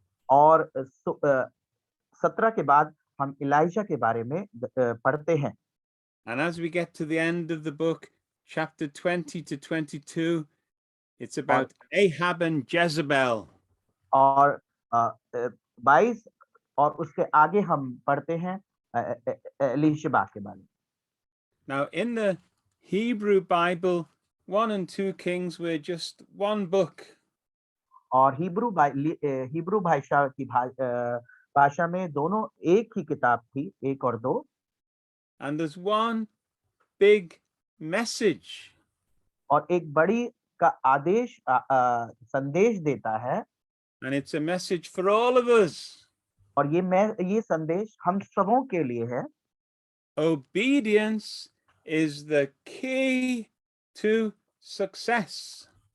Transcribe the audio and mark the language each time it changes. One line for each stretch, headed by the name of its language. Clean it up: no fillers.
Hindi: और 17 के बाद हम इलाइजा के बारे में पढ़ते हैं.
English: And as we get to the end of the book, chapter 20 to 22, it's about Ahab and Jezebel.
Hindi: और 22 और उसके आगे हम पढ़ते हैं एलीशबा के बारे में.
English: Now in the Hebrew Bible, 1 and 2 Kings were just one book.
Hindi: और हिब्रू भाषा की भाषा में दोनों एक ही किताब थी, 1 और 2.
English: And there's one big message.
Hindi: और एक बड़ी का आदेश संदेश देता है.
English: And it's a message for all of us.
Hindi: और ये संदेश हम सबों के लिए है.
English: Obedience is the key to success.